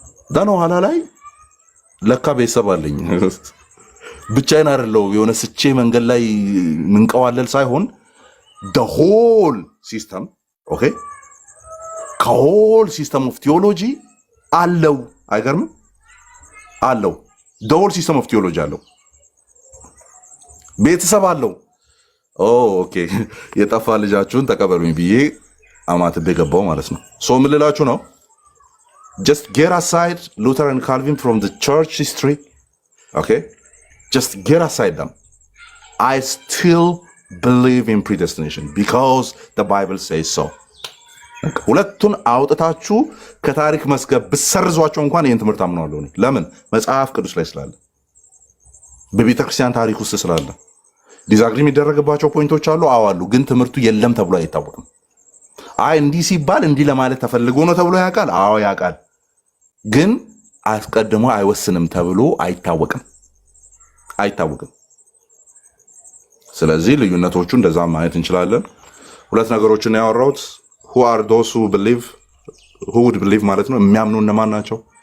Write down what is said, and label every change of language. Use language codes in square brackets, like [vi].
[am] ደን ኋላ ላይ ለካ ቤተሰብ አለኝ ብቻዬን አይደለሁም። የሆነ ስቼ መንገድ ላይ ምንቀዋለል ሳይሆን [en] the whole system okay [am] ከሆል ሲስተም ኦፍ ቲዮሎጂ አለው። አይገርምም? አለው። [en] the whole system of theology [am] አለው። ቤተሰብ አለው። ኦኬ የጠፋ ልጃችሁን ተቀበሉኝ ብዬ አማትቤ ገባው ማለት ነው። ሶ ምን ልላችሁ ነው? [en] just get aside Luther and Calvin from the church history. Okay, just get aside them. I still believe in predestination because the Bible says so. [am] ሁለቱን አውጥታችሁ ከታሪክ መስገብ ብሰርዟቸው እንኳን ይሄን ትምህርት አምነዋለሁ እኔ። ለምን? መጽሐፍ ቅዱስ ላይ ስላለ፣ በቤተ ክርስቲያን ታሪክ ውስጥ ስላለ። ዲዛግሪ የሚደረግባቸው ፖይንቶች አሉ፣ አዋሉ፣ ግን ትምህርቱ የለም ተብሎ አይታወቅም። አይ እንዲህ ሲባል እንዲህ ለማለት ተፈልጎ ነው ተብሎ ያውቃል። አዎ ያውቃል፣ ግን አስቀድሞ አይወስንም ተብሎ አይታወቅም። ስለዚህ ልዩነቶቹ እንደዛ ማየት እንችላለን። ሁለት ነገሮችን ያወራሁት [en] who are those who would believe [am] ማለት ነው። የሚያምኑ እነማን ናቸው?